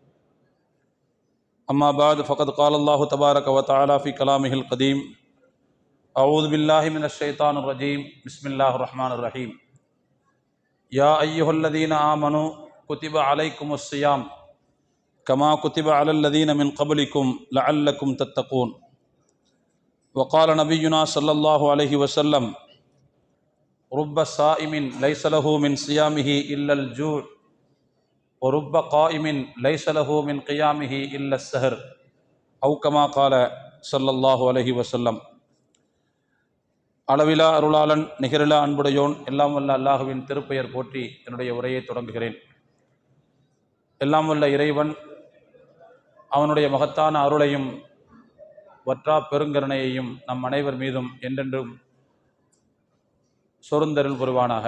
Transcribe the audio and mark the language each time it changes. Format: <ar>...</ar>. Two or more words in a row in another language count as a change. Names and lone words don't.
<ar>أما بعد فقد قال الله تبارك وتعالى في كلامه القديم. أعوذ بالله من الشيطان الرجيم. بسم الله الرحمن الرحيم. يا أيها الذين آمنوا كتب عليكم الصيام كما كتب على الذين من قبلكم لعلكم تتقون. وقال نبينا صلى الله عليه وسلم رب صائم ليس له من صيامه إلا الجوع ورب قائم ليس له من قيامه إلا السهر أو كما قال صلى الله عليه وسلم.</ar> <ta>அளவிலா அருளாளன் நிகரிலா அன்புடையோன் எல்லாம் வல்ல அல்லாஹுவின் திருப்பெயர் போற்றி என்னுடைய உரையை தொடங்குகிறேன். எல்லாம் வல்ல இறைவன் அவனுடைய மகத்தான அருளையும் வற்றா பெருங்கருணையையும் நம் அனைவர் மீதும் என்றென்றும் சொருந்தருள் புரிவானாக.</ta>